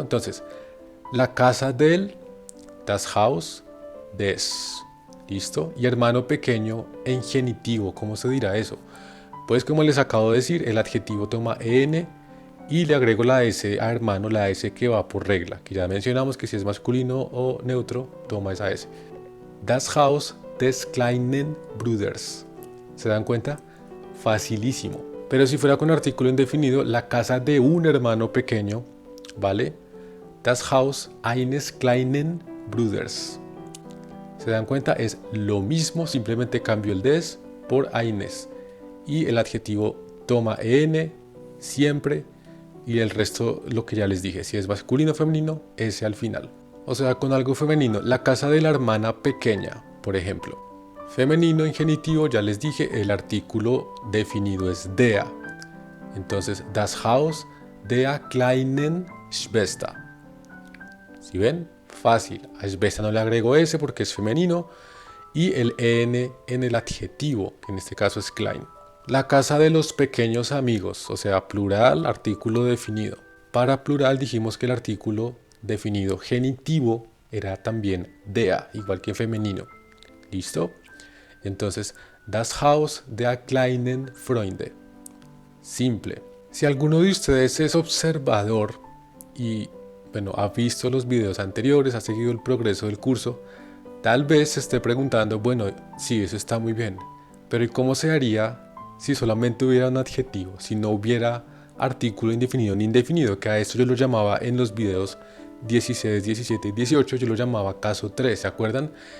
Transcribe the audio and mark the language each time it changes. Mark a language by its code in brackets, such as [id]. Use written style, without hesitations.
[es] Entonces, la casa del, [de] das Haus des. [es] ¿Listo? Y hermano pequeño en genitivo, ¿cómo se dirá eso? Pues como les acabo de decir, el adjetivo toma en y le agrego la S a hermano, la S que va por regla, que ya mencionamos que si es masculino o neutro, toma esa S. [de] Das Haus des kleinen Bruders. [es] ¿Se dan cuenta? Facilísimo. Pero si fuera con artículo indefinido, la casa de un hermano pequeño, ¿vale? [de] Das Haus eines kleinen Bruders. [es] ¿Se dan cuenta? Es lo mismo, simplemente cambio el des por eines. Y el adjetivo toma en siempre. Y el resto, lo que ya les dije, si es masculino o femenino, ese al final. O sea, con algo femenino, la casa de la hermana pequeña, por ejemplo. Femenino en genitivo, ya les dije, el artículo definido es der. Entonces, [de] das Haus der kleinen Schwester. [es] ¿Sí ven? Fácil. A Schwester no le agrego S porque es femenino. Y el en el adjetivo, que en este caso es klein. La casa de los pequeños amigos, o sea, plural, artículo definido. Para plural dijimos que el artículo definido genitivo era también der, igual que en femenino. ¿Listo? Entonces, [de] das Haus der kleinen Freunde. [es] Simple. Si alguno de ustedes es observador y, bueno, ha visto los videos anteriores, ha seguido el progreso del curso, tal vez se esté preguntando, bueno, sí, eso está muy bien, pero ¿y cómo se haría si solamente hubiera un adjetivo, si no hubiera artículo indefinido ni indefinido? Que a esto yo lo llamaba en los videos 16, 17 y 18, yo lo llamaba caso 3, ¿se acuerdan?